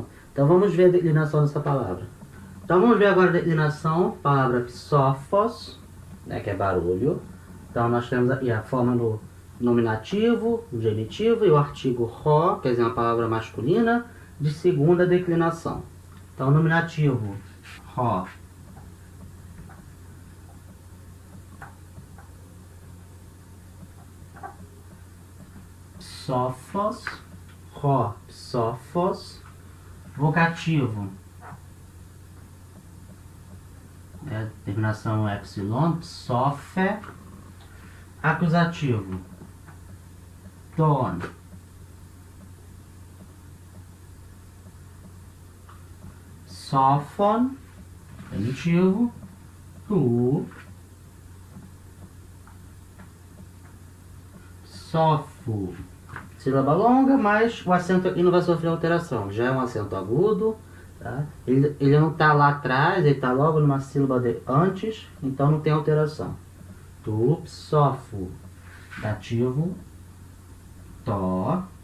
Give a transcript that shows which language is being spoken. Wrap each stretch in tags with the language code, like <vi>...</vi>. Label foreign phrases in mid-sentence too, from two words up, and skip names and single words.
<pt>Então vamos ver a declinação dessa palavra. Então vamos ver agora a declinação, palavra psófos, né, que é barulho. Então nós temos aqui a forma no nominativo, no genitivo, e o artigo rho, quer dizer, uma palavra masculina, de segunda declinação. Então nominativo, rho. Psófos, rho, psófos. Vocativo, terminação epsilon, psófe. Acusativo, ton. Sófon, genitivo, tu. Sófo, sílaba longa, mas o acento aqui não vai sofrer alteração. Já é um acento agudo, tá? Ele não está lá atrás, ele está logo numa sílaba de antes, então não tem alteração. Tu, psófo, dativo, tó.</pt>